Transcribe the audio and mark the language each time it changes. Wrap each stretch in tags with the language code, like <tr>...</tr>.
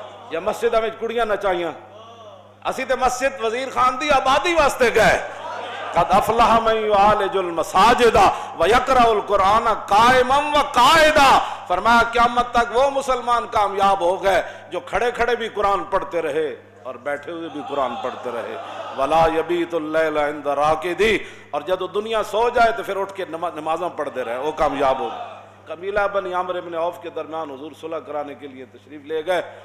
<pa>یا مسجدوں میں کڑیاں نچائیاں, اسی تے مسجد وزیر خان دی آبادی واسطے گئے.</pa> <ar>قد افلح من یعالج المساجد ویقرأ القرآن قائما وقاعدا.</ar> <ur>فرمایا قیامت تک وہ مسلمان کامیاب ہو گئے جو کھڑے کھڑے بھی قرآن پڑھتے رہے اور بیٹھے ہوئے بھی قرآن پڑھتے رہے.</ur> <ar>ولا یبیت اللیل عند راقدی.</ar> <ur>اور جب دنیا سو جائے تو پھر اٹھ کے نمازاں پڑھتے رہے, وہ کامیاب ہو گئے. قبیلہ بن عامر بن عوف کے درمیان حضور صلح کرانے کے لیے تشریف لے گئے.</ur>